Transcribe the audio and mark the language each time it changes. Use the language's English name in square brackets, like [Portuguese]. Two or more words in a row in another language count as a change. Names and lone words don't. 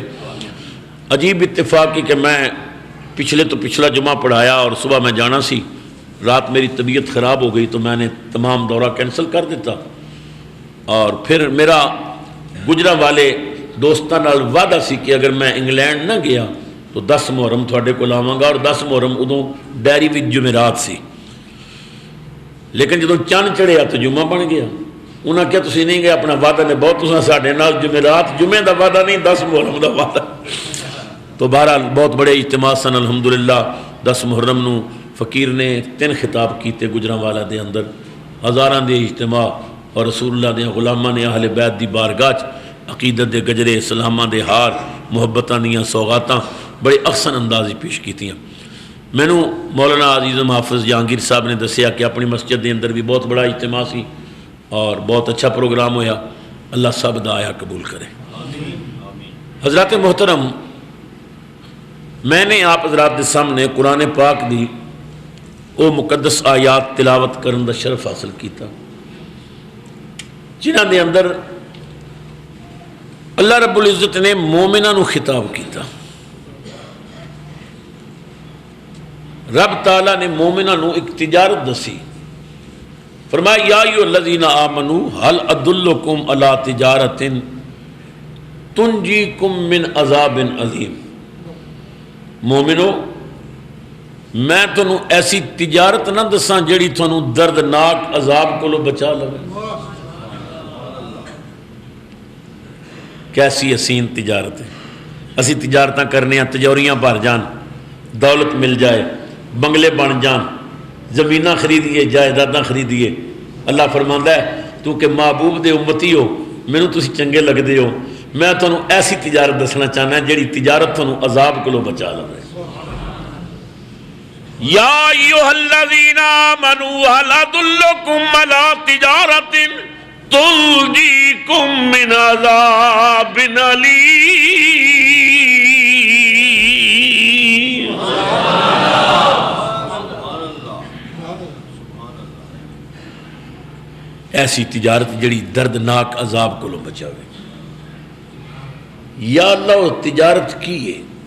[Punjabi] عجیب اتفاق ہے کہ میں پچھلے تو پچھلا جمعہ پڑھایا اور صبح میں جانا سی، رات میری طبیعت خراب ہو گئی تو میں نے تمام دورہ کینسل کر دیتا، اور پھر میرا گجرا والے دوستاں نال وعدہ سی کہ اگر میں انگلینڈ نہ گیا تو 10 محرم تھوڑے کو لاواں گا، اور 10 محرم ادوں ڈائری وچ جمعرات سی، لیکن جدوں چند چڑھیا تو جمعہ بن گیا۔ انہاں کیا تسی نہیں گئے، اپنا وعدہ نے بہت تساں ساڈے نال جمعرات جمعے دا وعدہ نہیں 10 محرم دا وعدہ۔ تو بہرحال بہت بڑے اجتماع سن الحمدللہ۔ 10 محرم نو فقیر نے 3 خطاب کیتے گجرانوالا دے اندر، ہزاراں دے اجتماع، اور رسول اللہ دے غلاماں نے اہل بیت دی بارگاہ عقیدت دے گجرے، سلاماں دے ہار، محبتاں دیاں سوغاتاں بڑے احسن انداز پیش کیتیاں۔ مینوں مولانا عزیز محافظ جہانگیر صاحب نے دسیا کہ اپنی مسجد دے اندر بھی بہت بڑا اجتماع سی اور بہت اچھا پروگرام ہویا، اللہ سب دا آیا قبول کرے۔ حضرات محترم، میں نے آپ حضرات دے سامنے قرآن پاک دی او مقدس آیات تلاوت کرن دا شرف حاصل کیتا، جنہاں دے اندر اللہ رب العزت نے مومناں نو خطاب کیتا۔ رب تعالیٰ نے مومناں نو ایک تجارت دسی، فرمایا [Arabic] یا ایھا الذین آمنوا هل ادلکم علی تجارۃ تنجیکم من عذاب عظیم۔ [Punjabi] مومنو، میں تنوں ایسی تجارت نہ دساں جیڑی تنوں دردناک عذاب کو بچا لوے۔ کیسی حسین تجارت ہے، اسی تجارتاں کرنے ہیں، تجوریاں بھر جان، دولت مل جائے، بنگلے بن جان، زمیناں خریدیے، جائیداداں خریدیے۔ اللہ فرماندا ہے تو کہ محبوب دے امتی ہو، مینوں تسی چنگے لگدے ہو، میں تانوں ایسی تجارت دسنا چاہنا جیڑی تجارت تانوں عذاب کو بچا لے۔ [Arabic] یا ایھا الذین آمنوا هل ادلکم علی تجارۃ تنجیکم من عذاب علیم۔ [Punjabi] ایسی تجارت جڑی دردناک عذاب کو بچاوے۔ یا اللہ تجارت کی ہے؟